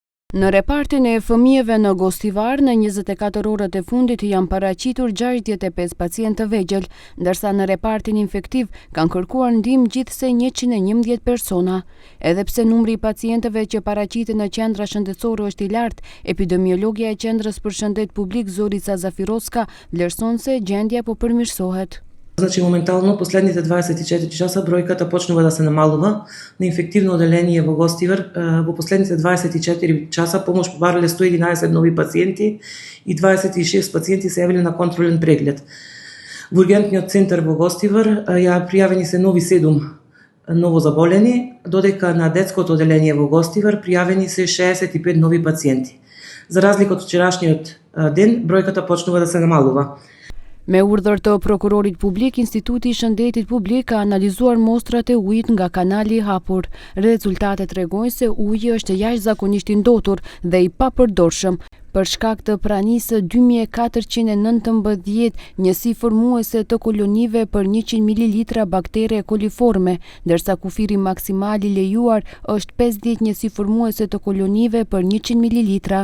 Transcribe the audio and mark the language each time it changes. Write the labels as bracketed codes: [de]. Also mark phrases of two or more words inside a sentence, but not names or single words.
[sq] Në repartin e fëmijëve në Gostivar, në 24 orët e fundit janë paraqitur 65 pacientë të vegjël, ndërsa në repartin infektiv kanë kërkuar ndihmë gjithsej 111 persona. Edhe pse numri i pacientëve që paraqiten në qendra shëndetësore është i lartë, epidemiologja e Qendrës për Shëndet Publik Zorica Zafirovska vlerëson se gjendja po përmirësohet. [mk] Значи, моментално последните 24 часа бројката почнува да се намалува. На инфективно оделение во Гостивар во последните 24 часа помош побарале 111 нови пациенти и 26 пациенти се јавиле на контролен преглед. Во ургентниот центар во Гостивар ја пријавени се нови 7 ново заболени, додека на детското оделение во Гостивар пријавени се 65 нови пациенти. За разлика од вчерашниот ден, бројката почнува да се намалува. [sq] Me urdhër të prokurorit publik, Instituti i Shëndetit Publik ka analizuar mostrat e ujit nga kanali i hapur. Rezultatet tregojnë se uji është jashtëzakonisht i ndotur dhe i papërdorshëm. Për shkak të pranisë 2419 njësi formuese të kolonive për 100 ml baktere koliforme, ndërsa kufiri maksimal i lejuar është 50 njësi formuese të kolonive për 100 ml.